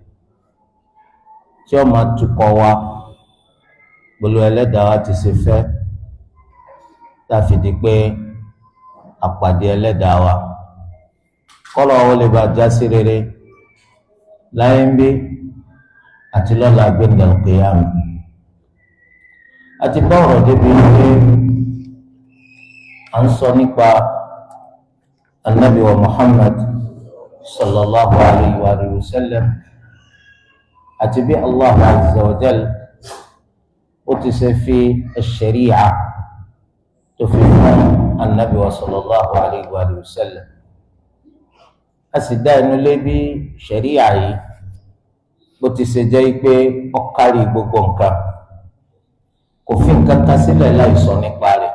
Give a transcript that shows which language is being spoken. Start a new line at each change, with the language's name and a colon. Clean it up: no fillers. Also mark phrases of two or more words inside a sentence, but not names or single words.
Yoruba: tí ó máa tukọ̀ wa pẹ̀lú ẹlẹ́dàá wa ti ṣe fẹ́ tá a fi di pé àpàdé ẹlẹ́dàá wa kọ́lọ̀ ó lè bá já sí rere láyé ń bí àti lọ́la gbẹ̀ngàn al-qiyamah. àti bá ọ̀rọ̀ débi pé à ń sọ nípa Ànábì wa Muhammad
Arabic: صلى الله عليه وسلم
Yoruba: àti bí
Arabic: الله عز وجل
Yoruba: ó ti ṣe fi ash-shari'a tó fi fún Ànábì wa
Arabic: صلى الله عليه وسلم.
Yoruba: A sì dá inú lé bí ṣẹ̀ríà yìí bó ti ṣe jẹ́ pé ó kárí gbogbo nǹkan, kò fi nǹkan kan sílẹ̀ láì sọ nípa rẹ̀.